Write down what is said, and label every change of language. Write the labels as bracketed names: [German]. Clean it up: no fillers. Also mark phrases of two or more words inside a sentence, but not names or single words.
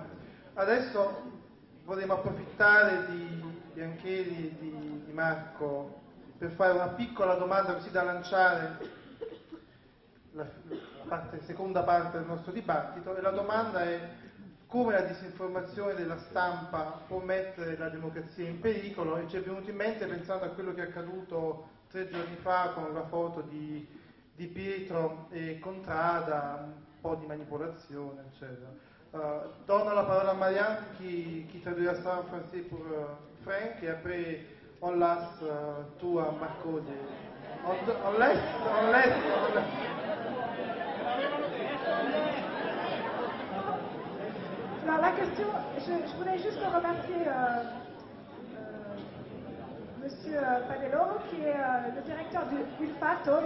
[Italian] Adesso vorremmo approfittare di Biancheri e di Marco per fare una piccola domanda così da lanciare la seconda parte del nostro dibattito, e la domanda è: come la disinformazione della stampa può mettere la democrazia in pericolo? E ci è venuto in mente, pensando a quello che è accaduto 3 giorni fa con la foto di Pietro e Contrada, un po' di manipolazione, eccetera. [French] Donne la parola a Marianne qui traduira ça en français pour Frank, et après on laisse tout à Marco. On laisse. Alors la question, je voulais juste remercier Monsieur Padeloro, qui est le directeur du UFATO.